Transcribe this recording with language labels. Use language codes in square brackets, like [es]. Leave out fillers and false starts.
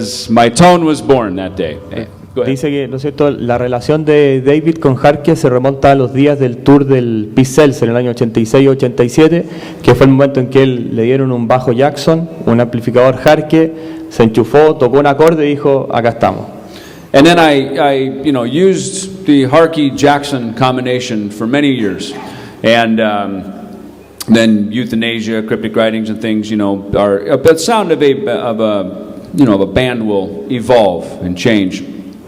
[en] My tone was born that day. [es] Dice que, ¿no es cierto?, la relación de David con Harkey se remonta a los días del tour del P-Cells en el año 86-87, que fue el momento en que él le dieron un bajo Jackson, un amplificador Harkey, se enchufó, tocó un acorde y dijo, acá estamos. [en] And then I used the Harkey-Jackson combination for many years. And then euthanasia, cryptic writings and things, the sound of a band will evolve and change.